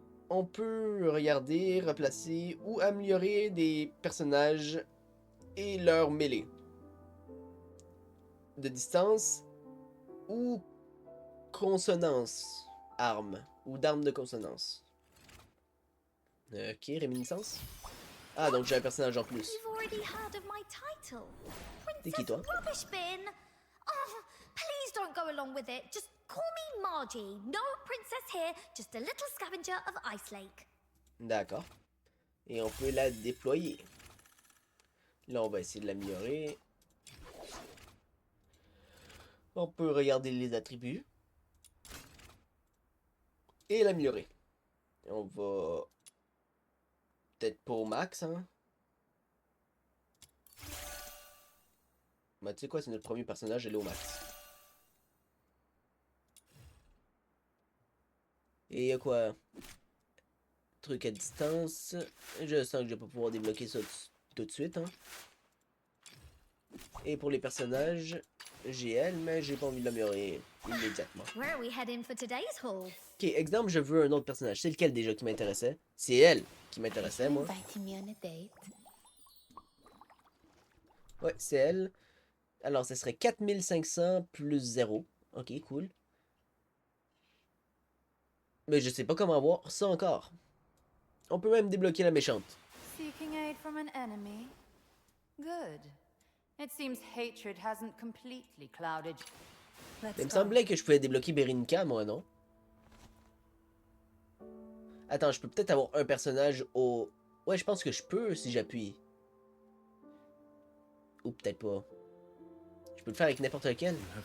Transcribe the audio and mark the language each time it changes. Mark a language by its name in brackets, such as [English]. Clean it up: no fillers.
[French] On peut regarder, replacer ou améliorer des personnages et leur mêlée. De distance ou consonance arme ou d'arme de consonance. Ok, réminiscence. Ah, donc j'ai un personnage en plus. [English] You've already heard of my title. [French] T'es qui, toi? [English] Rubbish bin. Oh, please don't go along with it. Just call me Margie. No princess here, just a little scavenger of Ice Lake. [French] D'accord. Et on peut la déployer. Là, on va essayer de l'améliorer. On peut regarder les attributs. Et l'améliorer. On va... peut-être pas au max, hein. Bah, tu sais quoi, c'est notre premier personnage, elle est au max. Et il y a quoi? Truc à distance. Je sens que je vais pas pouvoir débloquer ça tout de suite, hein. Et pour les personnages, j'ai elle, mais j'ai pas envie de l'améliorer immédiatement. [English] Where are we heading for today's haul? [French] Ok, exemple, je veux un autre personnage. C'est lequel déjà qui m'intéressait? C'est elle qui m'intéressait, moi. [English] Inviting me on a date. [French] Ouais, c'est elle. Alors, ce serait 4500 plus 0. Ok, cool. Mais je sais pas comment avoir ça encore. On peut même débloquer la méchante. [English] Seeking aid from an enemy? Good. It seems hatred hasn't completely clouded. [French] Il me semblait que je pouvais débloquer Berinka, moi, non? Attends, je peux peut-être avoir un personnage au... Ouais, je pense que je peux si j'appuie. Ou peut-être pas. Je peux le faire avec n'importe lequel.